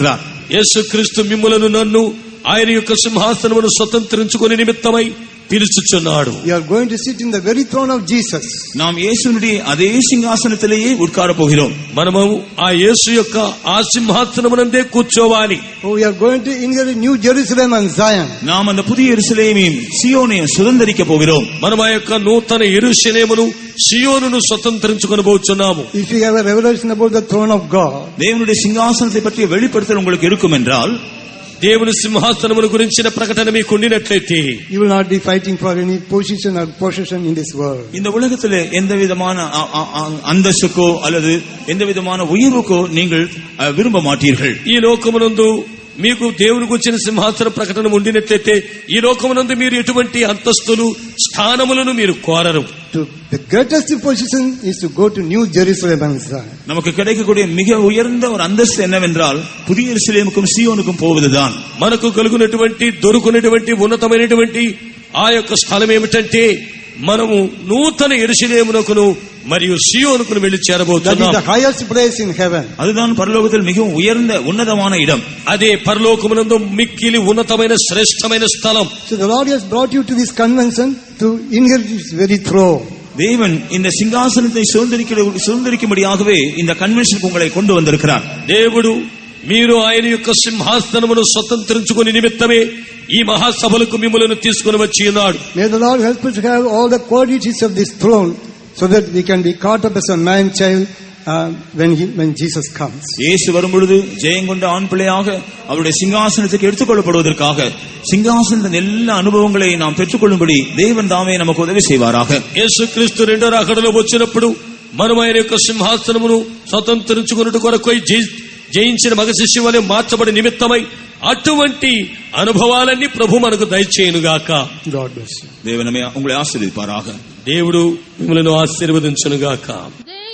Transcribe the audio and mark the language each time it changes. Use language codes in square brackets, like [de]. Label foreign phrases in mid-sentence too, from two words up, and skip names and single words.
[te] యేసుక్రీస్తు మిమ్ములను నన్ను ఆయన యొక్క సింహాసనమును స్వతంత్రించుకునే నిమిత్తమై పిలుచుచున్నాడు. [en] You are going to sit in the very throne of Jesus. [ta] நாம் இயேசுவினுடைய அதே சிங்காசனத்திலேயே உட்கார போகிறோம். [te] మనము ఆ యేసు యొక్క ఆ సింహాసనమునందే కూర్చోవాలి. [en] Oh, we are going to inherit New Jerusalem and Zion. [ta] நாம் அந்த புதிய எருசலேமையும் சீயோனையும் சுதந்தரிக்க போகிறோம். [te] మనం ఆ యొక్క నూతన యెరూషలేమును సియోనును స్వతంత్రించుకొనబోచున్నాము. [en] If you have a revelation about the throne of God, [ta] தேவனுடைய சிங்காசனத்தை பற்றிய வெளிப்படுத்தல் உங்களுக்கு இருக்கும் என்றால், [te] దేవుని సింహాసనమును గురించిన ప్రకటన మీకు ఉండినట్లయితే, [en] you will not be fighting for any position or possession in this world. [ta] இந்த உலகத்திலே எந்த விதமான அந்தஸ்துக்கோ அல்லது எந்த விதமான உயர்வுக்கோ நீங்கள் விரும்ப மாட்டீர்கள். [te] ఈ లోకమునందు మీకు దేవునికి వచ్చిన సింహాసన ప్రకటన ఉండినట్లయితే ఈ లోకమునందు మీరు ఎటువంటి అంతస్తులు స్థానములను మీరు కోరరు. [en] The greatest position is to go to New Jerusalem and Zion. [ta] நமக்கு கிடைக்கக்கூடிய மிக உயர்ந்த ஒரு அந்தஸ்து என்னவென்றால் புதிய எருசலேமுக்கும் சீயோனுக்கும் போவதுதான். [te] మనకు కలుగునటువంటి దొరుకునటువంటి ఉన్నతమైనటువంటి ఆ యొక్క స్థలం ఏమిటంటే మనము నూతన యెరూషలేమునకును మరియు సియోనుకును వెళ్లి చేరబోతున్నాం. [en] That is the highest place in heaven. [ta] அதுதான் பரலோகத்தில் மிகவும் உயர்ந்த உன்னதமான இடம். [te] అదే పరలోకమునందు మిక్కిలి ఉన్నతమైన శ్రేష్టమైన స్థలం. [en] So the Lord has brought you to this convention to inherit His very throne. [ta] தேவன் இந்த சிங்காசனத்தை சுதந்திரிக்கும்படியாகவே இந்த கன்வென்ஷனுக்கு உங்களை கொண்டு வந்திருக்கிறார். [te] దేవుడు మీరు ఆయన యొక్క సింహాసనమును స్వతంత్రించుకుని నిమిత్తమే ఈ మహాసభలకు మిమ్మల్ని తీసుకుని వచ్చి ఉన్నాడు. [en] May the Lord help us to have all the qualities of this throne so that we can be caught up as a man child when Jesus comes. [ta] இயேசு வரும்பொழுது ஜெயங்கொண்ட ஆண் பிள்ளையாக அவருடைய சிங்காசனத்துக்கு எடுத்துக்கொள்ளப்படுவதற்காக சிங்காசனத்தின் எல்லா அனுபவங்களை நாம் பெற்றுக்கொள்ளும்படி தேவன் தாமே நமக்கு உதவி செய்வாராக. [te] యేసుక్రీస్తు రెండో రాకడలో వచ్చినప్పుడు మనం ఆయన యొక్క సింహాసనమును స్వతంత్రించుకున్నట్టు కొరకు జయించిన మగ శిష్యు వలె మార్చబడి నిమిత్తమై అటువంటి అనుభవాలన్నీ ప్రభు మనకు దయచేయునుగాక. [en] God bless you. [ta] தேவன் உங்களை ஆசீர்வதிப்பாராக. [te] దేవుడు మిమ్మల్ని ఆశీర్వదించునుగాక.